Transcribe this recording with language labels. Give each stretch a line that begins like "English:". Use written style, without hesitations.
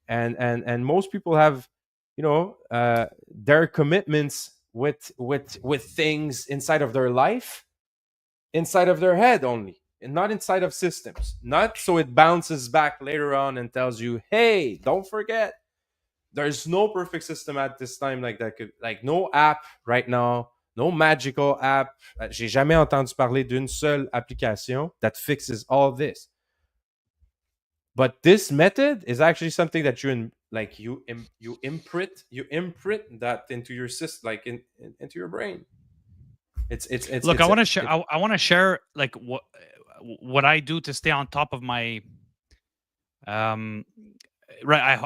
English: And most people have, their commitments with things inside of their life, inside of their head only, and not inside of systems. Not so it bounces back later on and tells you, hey, don't forget. There's no perfect system at this time like that. Like, no app right now, no magical app.
French: J'ai jamais entendu parler d'une seule application
English: that fixes all this. But this method is actually something that you imprint that into your system, like into your brain. It's look. I want to share like what I do to stay on top of my right.